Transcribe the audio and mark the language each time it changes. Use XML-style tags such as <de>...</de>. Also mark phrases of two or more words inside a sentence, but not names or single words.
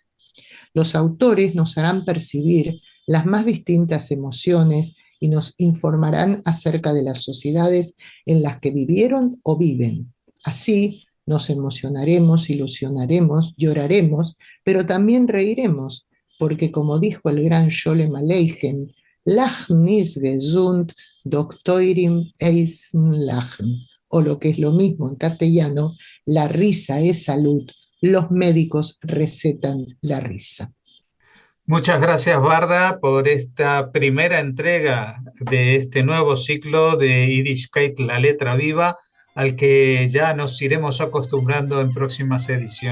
<es>Los autores nos harán percibir las más distintas emociones y nos informarán acerca de las sociedades en las que vivieron o viven. Así nos emocionaremos, ilusionaremos, lloraremos, pero también reiremos, porque como dijo el gran Sholem Aleichem,</es> <yi>Lachen ist gesund, doch teurim essen lachen,</yi> <es>o lo que es lo mismo en castellano, la risa es salud, los médicos recetan la risa. Muchas gracias, Barda, por esta primera entrega de este nuevo ciclo de Yiddishkeit, la letra viva, al que ya nos iremos acostumbrando en próximas ediciones.</es>